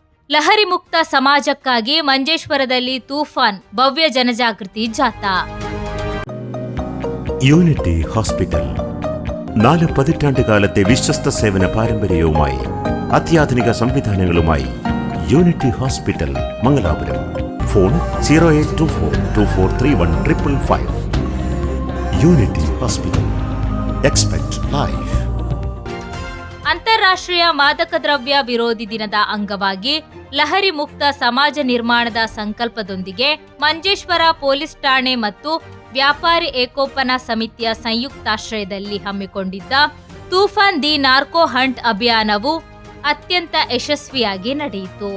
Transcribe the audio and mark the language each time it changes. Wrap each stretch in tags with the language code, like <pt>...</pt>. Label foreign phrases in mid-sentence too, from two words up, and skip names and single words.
<kn>ಲಹರಿ ಮುಕ್ತ ಸಮಾಜಕ್ಕಾಗಿ ಮಂಜೇಶ್ವರದಲ್ಲಿ ತೂಫಾನ್ ಭವ್ಯ ಜನಜಾಗೃತಿ ಜಾಥಾ.</kn> <ml>യൂണിറ്റി ഹോസ്പിറ്റൽ 4 പതിറ്റാണ്ടുകാലത്തെ വിശ്വസ്ത സേവന പാരമ്പര്യവുമായി അത്യാധുനിക സംവിധാനങ്ങളുമായി യൂണിറ്റി ഹോസ്പിറ്റൽ മംഗലാപുരം. ഫോൺ 0824243155. യൂണിറ്റി ഹോസ്പിറ്റൽ.</ml> <en>expect life.</en> <kn>ಅಂತಾರಾಷ್ಟ್ರೀಯ ಮಾದಕ ದ್ರವ್ಯ ವಿರೋಧಿ ದಿನದ ಅಂಗವಾಗಿ ಲಹರಿ ಮುಕ್ತ ಸಮಾಜ ನಿರ್ಮಾಣದ ಸಂಕಲ್ಪದೊಂದಿಗೆ ಮಂಜೇಶ್ವರ ಪೊಲೀಸ್ ಠಾಣೆ ಮತ್ತು ವ್ಯಾಪಾರಿ ಏಕೋಪನ ಸಮಿತಿಯ ಸಂಯುಕ್ತಾಶ್ರಯದಲ್ಲಿ ಹಮ್ಮಿಕೊಂಡಿದ್ದ ತೂಫಾನ್ ದಿ ನಾರ್ಕೋ ಹಂಟ್ ಅಭಿಯಾನವು ಅತ್ಯಂತ ಯಶಸ್ವಿಯಾಗಿ ನಡೆಯಿತು.</kn>